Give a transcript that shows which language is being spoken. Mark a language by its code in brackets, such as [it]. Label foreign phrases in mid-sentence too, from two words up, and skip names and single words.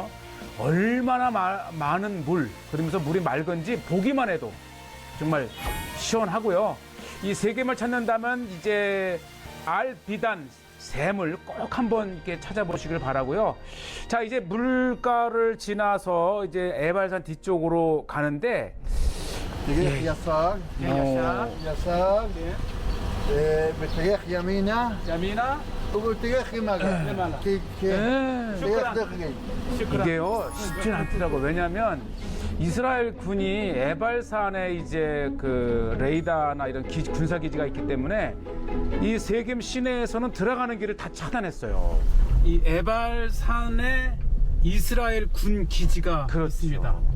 [ko] 얼마나 많은 물, 그러면서 물이 맑은지 보기만 해도 정말 시원하고요. 이 세겜을 찾는다면 이제 알비단 샘을 꼭 한번 이렇게 찾아보시길 바라고요. 자, 이제 물가를 지나서 이제 에발산 뒤쪽으로 가는데 [ar] اتجاه يسار يسار باتجاه يمينه 야미나 وباتجاه شماله كيف اتجاه دقيق [ko] 이게요 쉽진 않더라고. 왜냐하면 이스라엘 군이 에발산에 이제 그 레이더나 이런 군사 기지가 있기 때문에 이 세겜 시내에서는 들어가는 길을 다 차단했어요. 이 에발산에 이스라엘 군 기지가 있습니다.